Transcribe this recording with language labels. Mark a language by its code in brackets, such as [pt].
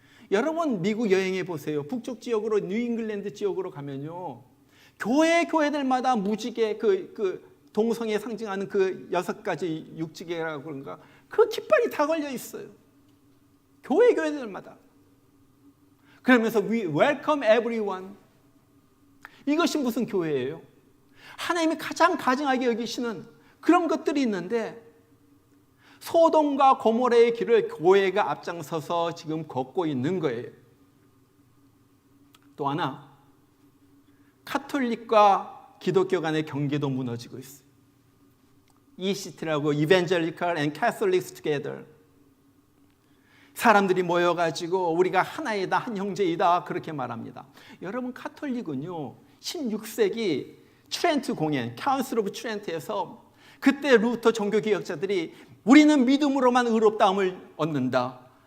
[ko] 여러분 미국 여행해 보세요. 북쪽 지역으로 뉴잉글랜드 지역으로 가면요, 교회들마다 무지개 그 동성애 상징하는 그 6가지 육지개라고 그런가, 그 깃발이 다 걸려 있어요. 교회들마다. 그러면서 [en] We welcome everyone. [ko] 이것이 무슨 교회예요? 하나님이 가장 가증하게 여기시는 그런 것들이 있는데, 소돔과 고모라의 길을 교회가 앞장서서 지금 걷고 있는 거예요. 또 하나, 카톨릭과 기독교 간의 경계도 무너지고 있어요. ECT라고 Evangelical and Catholics Together. 사람들이 모여가지고 우리가 하나이다, 한 형제이다, 그렇게 말합니다. 여러분, 카톨릭은요 16세기 트렌트 공회, 카운슬 오브 트렌트에서 그때 루터 종교개혁자들이 우리는 믿음으로만 의롭다함을 얻는다.